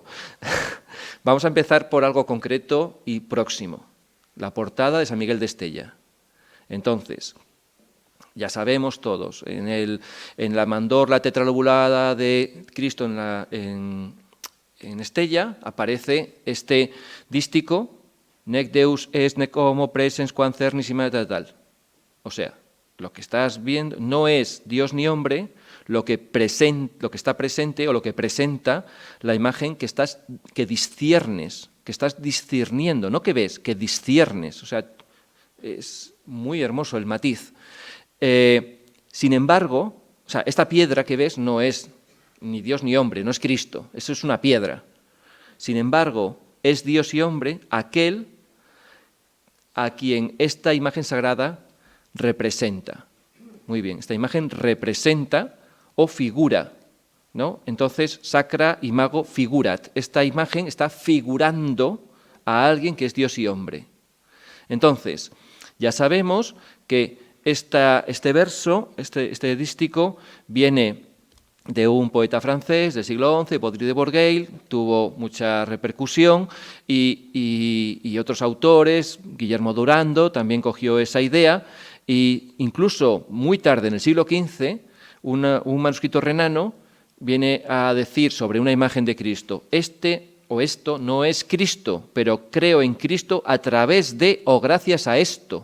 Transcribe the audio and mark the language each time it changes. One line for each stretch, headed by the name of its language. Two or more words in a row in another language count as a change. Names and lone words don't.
Spanish: Vamos a empezar por algo concreto y próximo, la portada de San Miguel de Estella. Entonces, ya sabemos todos, en la mandorla tetralobulada de Cristo en Estella aparece este dístico,
Latin: nec Deus est nec homo presens quam cernis tal.
Spanish: O sea, lo que estás viendo no es Dios ni hombre, lo que está presente o lo que presenta la imagen que disciernes, que estás discerniendo, no que ves, que disciernes. O sea, es muy hermoso el matiz. Sin embargo, o sea, esta piedra que ves no es ni Dios ni hombre, no es Cristo, eso es una piedra. Sin embargo, es Dios y hombre aquel a quien esta imagen sagrada representa. Muy bien, esta imagen representa o figura, ¿no? Entonces,
Latin: sacra imago figurat.
Spanish: Esta imagen está figurando a alguien que es Dios y hombre. Entonces, ya sabemos que este verso, este dístico, viene de un poeta francés del siglo XI, Baudry de Bourgeil, tuvo mucha repercusión, y otros autores, Guillermo Durando, también cogió esa idea, e incluso muy tarde, en el siglo XV, un manuscrito renano viene a decir sobre una imagen de Cristo, esto no es Cristo, pero creo en Cristo a través de o gracias a esto.